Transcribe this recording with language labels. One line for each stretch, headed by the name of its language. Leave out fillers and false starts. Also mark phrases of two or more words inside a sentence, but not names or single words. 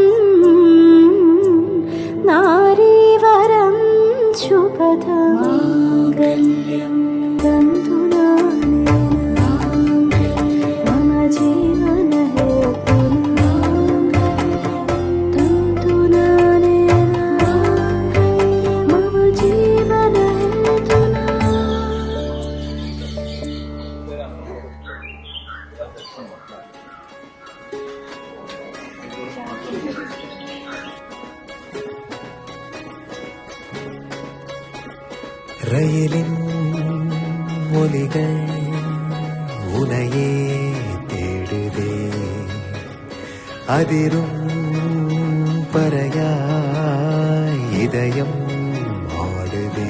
Sanskrit: ನಾರೀವರಂ ಶುಭದಂ ಮಾಂಗಲ್ಯಂ ತಂತುನಾನೇನ ಮಮ ಜೀವನ ಹೇತುನಾ ತಂತುನಾನೇನ ಮಮ ಜೀವನ ಹೇತುನಾ.
Tamil: ரயிலின் ஒலிகள் உனையே தேடுதே, அதிரும் பறையாய் இதயம் ஆடுதே.